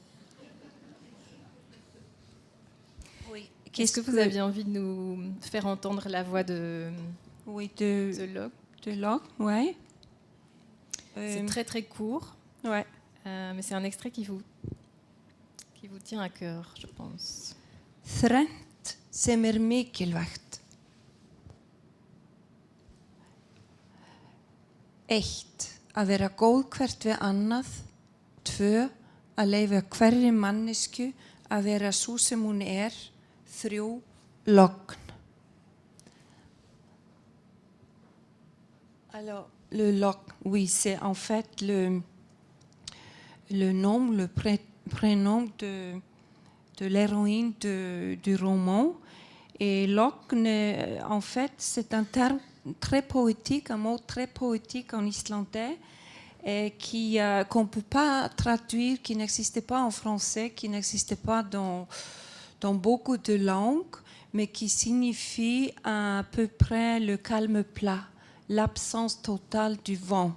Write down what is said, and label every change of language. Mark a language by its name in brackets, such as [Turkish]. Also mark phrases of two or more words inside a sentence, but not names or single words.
[French] Oui. Est-ce que vous aviez envie de nous faire entendre la voix de Locke? De Locke, oui. C'est très très court, ouais. Mais c'est un extrait qui vous tient à cœur, je pense. [Icelandic] Þrennt sem mikilvægt. 1. Að vera góð hvert við annað. 2. Að leyfa hverri mannesku að vera sú sem hún 3. Logn. [French] Alors, le logn, oui, c'est en fait le nom, le prénom de l'héroïne du roman. Et logn, en fait, c'est un terme très poétique, un mot très poétique en islandais, qu'on ne peut pas traduire, qui n'existait pas en français, qui n'existait pas dans beaucoup de langues, mais qui signifie à peu près le calme plat, l'absence totale du vent.